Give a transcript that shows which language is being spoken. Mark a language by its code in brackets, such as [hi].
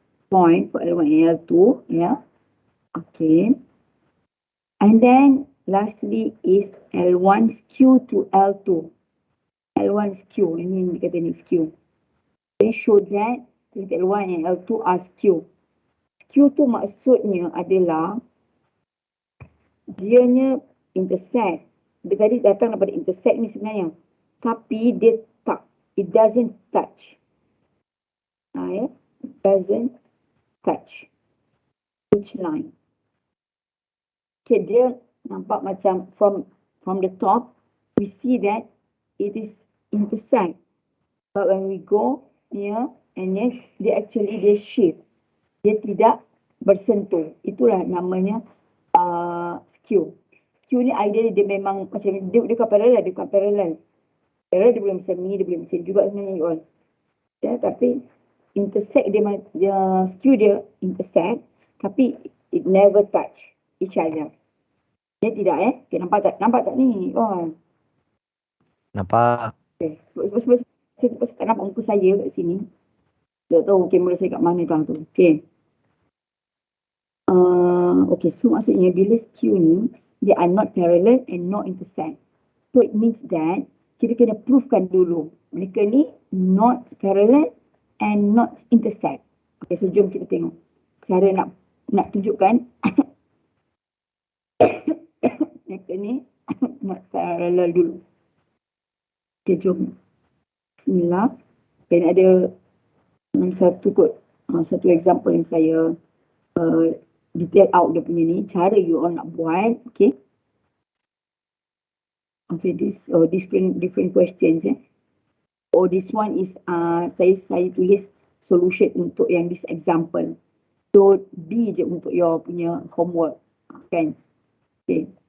[en] point for L1 and L2, yeah. Okay. And then lastly is L1 skew to L2. L1 skew, ini kata ni skew. Then show that L1 and L2 are skew. [ms] Skew tu maksudnya adalah dianya intersect. Dia tadi datang daripada intersect ni sebenarnya. Tapi dia tak. [en] It doesn't touch. It doesn't touch each line. Okay, dia nampak macam from the top, we see that it is intersect. But when we go here, and then dia shift. [ms] Dia tidak bersentuh. Itulah namanya skew. Skew ni idea dia memang macam dia bukan parallel, dia bukan parallel. Parallel dia boleh macam ni, dia boleh macam juga sebenarnya you all. Ya, tapi intersect dia skew dia intersect, tapi it never touch each other. Dia tidak okay, nampak tak ni? Oh. Nampak. Okay. Sebab saya tak nampak muka saya kat sini. Tak tahu kamera saya kat mana tu. Okay. [en] Okay, so maksudnya bila skew ni, they are not parallel and not intersect. [ms] So it means that kita kena provekan dulu. Mereka ni not parallel and not intersect. Okay, so jom kita tengok. Cara nak tunjukkan mereka ni not parallel dulu. Okay, jom. Bismillah. Dan ada satu example yang saya detail out dia punya ni. Cara you all nak buat. Okay. [en] Okay, this different questions. [ms] This one is saya tulis solution untuk yang this example. So B je untuk your punya homework. Kan? Okay.